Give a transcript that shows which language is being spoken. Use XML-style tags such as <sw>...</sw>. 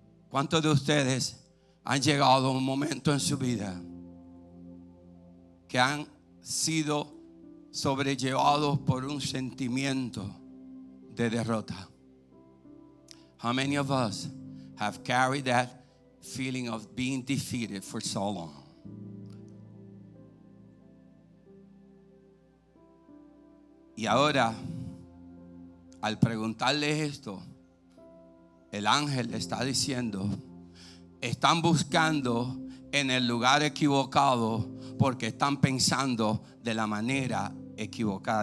<es>¿Cuántos de ustedes han llegado a un momento en su vida que han sido sobrellevados por un sentimiento de derrota?</es> <en>How many of us have carried that feeling of being defeated for so long?</en> <es>Y ahora, al preguntarle esto, el ángel le está diciendo: están buscando en el lugar equivocado porque están pensando de la manera equivocada.</es>